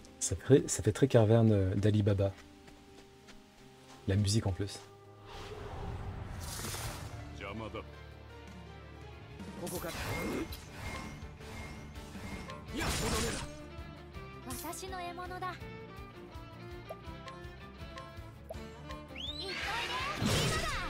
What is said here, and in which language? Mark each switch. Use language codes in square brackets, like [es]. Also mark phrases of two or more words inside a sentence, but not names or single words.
[fr] Ça fait très caverne d'Ali Baba. La musique en plus. [ja] 邪魔だ。ここからいやこの目だ私の獲物だ。行っといで、今だ。